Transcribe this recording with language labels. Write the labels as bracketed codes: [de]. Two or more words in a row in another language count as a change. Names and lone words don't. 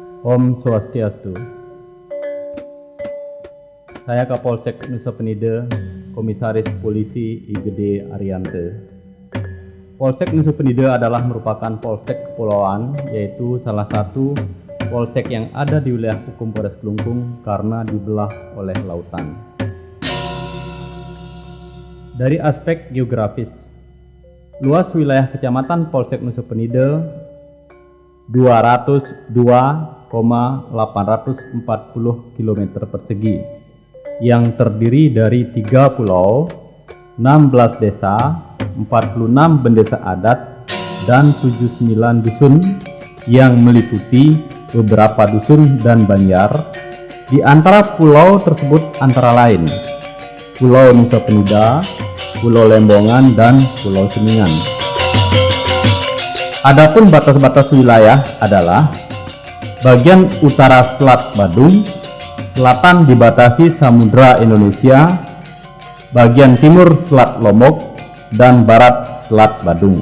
[ban] Om Swastiastu. [id] Saya Kapolsek Nusa Penida, Komisaris Polisi IGD Ariante. Polsek Nusa Penida adalah merupakan polsek kepulauan, yaitu salah satu polsek yang ada di wilayah hukum Polres Kelungkung karena dibelah oleh lautan. Dari aspek geografis, luas wilayah kecamatan Polsek Nusa Penida 202,840 km persegi yang terdiri dari 3 pulau, 16 desa, 46 bendesa adat, dan 79 dusun yang meliputi beberapa dusun dan banjar. Di antara pulau tersebut antara lain Pulau Nusa Penida, Pulau Lembongan, dan Pulau Seningan. Adapun batas-batas wilayah adalah bagian utara Selat Badung, selatan dibatasi Samudra Indonesia, bagian timur Selat Lombok, dan barat Selat Badung.